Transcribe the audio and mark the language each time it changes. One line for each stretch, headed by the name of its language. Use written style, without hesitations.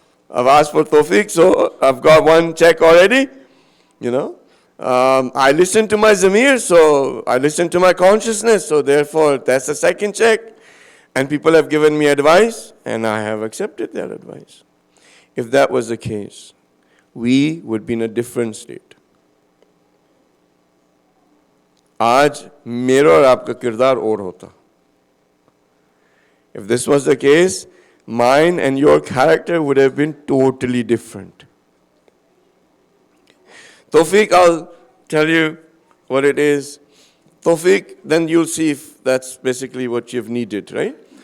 English: I've asked for tawfiq, so I've got one check already. I listen to my zamir, so I listen to my consciousness, so therefore that's the second check. And people have given me advice, and I have accepted their advice. If that was the case, we would be in a different state.
Hindi: आज मेरा और आपका किरदार और होता.
English: If this was the case, mine and your character would have been totally different. Tawfiq, I'll tell you what it is. Tawfiq, then you'll see if that's basically what you've needed, right?